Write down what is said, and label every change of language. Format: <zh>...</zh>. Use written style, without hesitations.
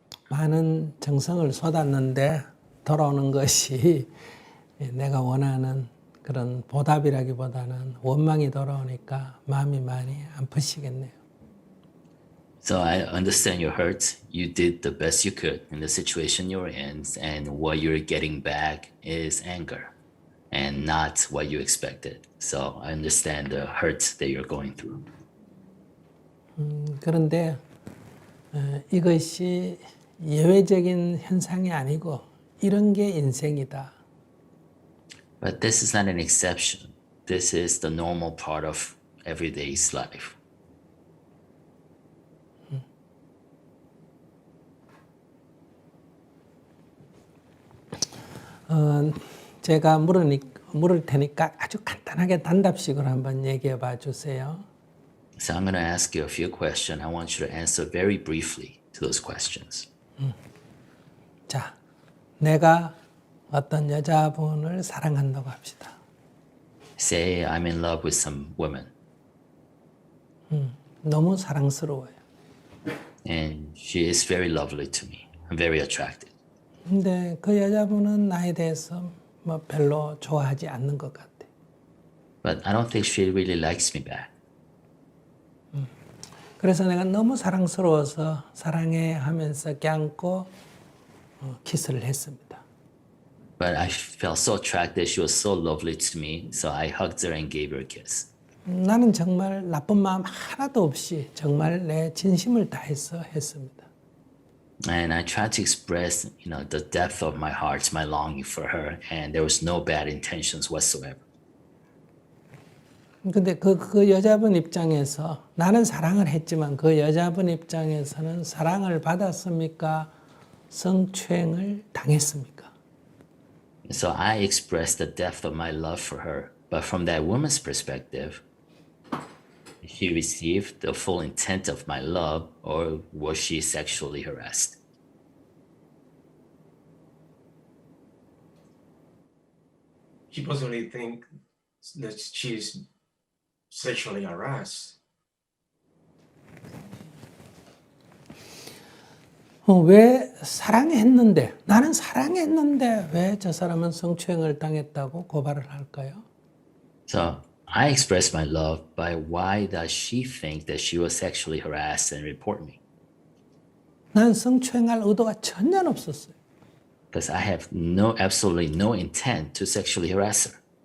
<ko>많은 정성을 쏟았는데 돌아오는 것이 내가 원하는 그런 보답이라기보다는 원망이 돌아오니까 마음이 많이 아프시겠네요.</ko> <en>So I understand your hurt. You did the best you could in the situation you're in, and what you're getting back is anger and not what you expected. So I understand the hurt that you're going through.</en> <ko>그런데 이것이 예외적인 현상이 아니고 이런 게 인생이다.</ko> <en>But this is not an exception. This is the normal part of everyday's life.</en> <ko>제가 물을 테니까 아주 간단하게 단답식으로 한번 얘기해 봐 주세요.</ko> <en>So I'm going to ask you a few questions. I want you to answer very briefly to those questions.</en> <ko>자, 내가 어떤 여자분을 사랑한다고 합시다.</ko> <en>Say I'm in love with some woman</en> <ko>너무 사랑스러워요.</ko> <en>and she is very lovely to me. I'm very attracted.</en> <ko>근데 그 여자분은 나에 대해서 뭐 별로 좋아하지 않는 것 같아.</ko> <en>But I don't think she really likes me back.</en> <ko>그래서 내가 너무 사랑스러워서 사랑해 하면서 껴안고 키스를 했습니다.</ko> <en>But I felt so attracted. She was so lovely to me. So I hugged her and gave her a kiss.</en> <ko>나는 정말 나쁜 마음 하나도 없이 정말 내 진심을 다해서 했습니다.</ko> <en>And I tried to express, the depth of my heart, my longing for her, and there was no bad intentions whatsoever.</en> <ko>근데 그 여자분 입장에서 나는 사랑을 했지만 그 여자분 입장에서는 사랑을 받았습니까? 성추행을 당했습니까?</ko> <en>So I expressed the depth of my love for her, but from that woman's perspective, she received the full intent of my love, or was she sexually harassed? She possibly think that she's sexually harassed.</en> <ko>왜 사랑했는데 나는 사랑했는데 왜 저 사람은 성추행을 당했다고 고발을 할까요?</ko> <en>So I expressed my love, but why does she think that she was sexually harassed and report me?</en> <ko>난 성추행할 의도가 전혀 없었어요.</ko> <en>Because I have absolutely no intent to sexually harass her.</en>